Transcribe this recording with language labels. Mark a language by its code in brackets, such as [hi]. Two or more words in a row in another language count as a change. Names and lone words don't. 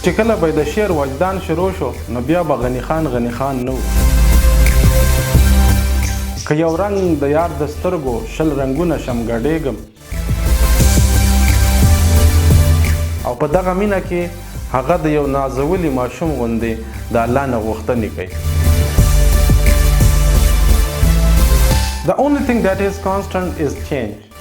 [ps] چې کله به د شعر وجدان شروع شو نو بیا به غني خان نه و. که یو رنګ د یار د سترګو شل رنګونه شم ګډېږم او په دغه مینه کې هغه د یو نازولي ماشوم غوندې د الله نه غوښتنې کوي. [en] The only thing that is constant is change.